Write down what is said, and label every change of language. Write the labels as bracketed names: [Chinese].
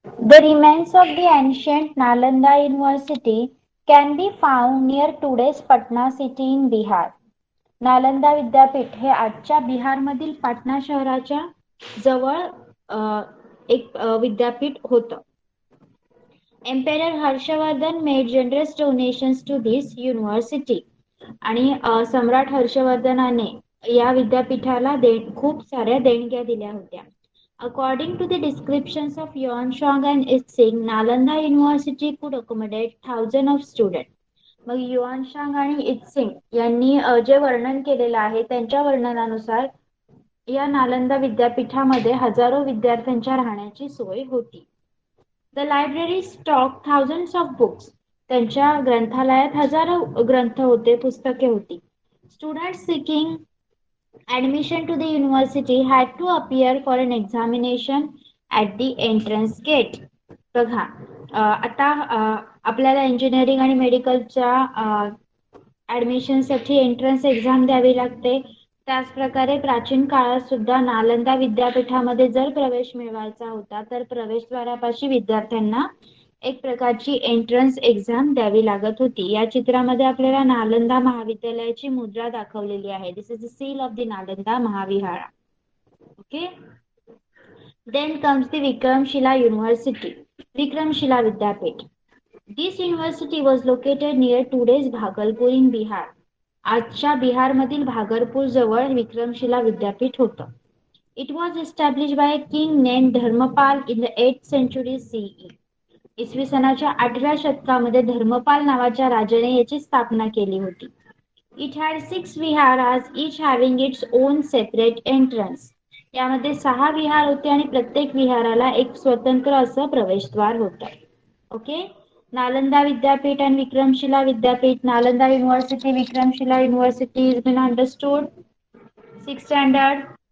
[English] The remains of the ancient Nalanda University can be found near today's Patna city in Bihar. [Marathi] Nalanda विद्यापीठ हे आजच्या बिहारमधील पाटणा शहराच्या जवळ एक विद्यापीठ होतं. [English] Emperor Harshavardhan made generous donations to this university. [Marathi] आणि सम्राट हर्षवर्धनाने या विद्यापीठाला खूप साऱ्या देणग्या दिल्या होत्या. [English] According to the descriptions of Yuanshuang and Itzing, Nalanda University could accommodate thousands of students. [Marathi] मग युआनशांग आणि इत्सिंग यांनी जे वर्णन केलेलं आहे त्यांच्या वर्णनानुसार या नालंदा विद्यापीठामध्ये हजारो विद्यार्थ्यांच्या राहण्याची सोय होती. [English] The library stocked thousands of books. [Marathi] त्यांच्या ग्रंथालयात हजारो ग्रंथ होते, पुस्तके होती. [English] Students seeking admission to the university had to appear for an examination at the entrance gate. [Marathi] बघा आता आपल्याला इंजिनिअरिंग आणि मेडिकलच्या ऍडमिशनसाठी एंट्रन्स एक्झाम द्यावी लागते. त्याचप्रकारे प्राचीन काळात सुद्धा नालंदा विद्यापीठामध्ये जर प्रवेश मिळवायचा होता तर प्रवेशद्वारापाशी विद्यार्थ्यांना एक प्रकारची एंट्रन्स एक्झाम द्यावी लागत होती. या चित्रामध्ये आपल्याला नालंदा महाविद्यालयाची मुद्रा दाखवलेली आहे. [English] This is the seal of the Nalanda Mahavihara. Okay. Then comes the Vikramshila university, Vikramshila विद्यापीठ. This university was located near today's Bhagalpur in Bihar. [Marathi] आजच्या बिहारमधील भागलपूर जवळ विक्रमशिला विद्यापीठ होतं. [English] It was established by a king named Dharmapal in the 8th century CE. [Marathi] इसवी सनाच्या 8व्या शतकामध्ये धर्मपाल नावाच्या राजाने याची स्थापना केली होती. [English] It had 6 viharas, each having its own separate entrance. [Marathi] यामध्ये 6 विहार होते आणि प्रत्येक विहाराला एक स्वतंत्र असं प्रवेशद्वार होतं. [English] Okay. Nalanda Vidyapeeth and Vikramshila Vidyapeeth. Nalanda University, Vikramshila University has been understood. 6th standard.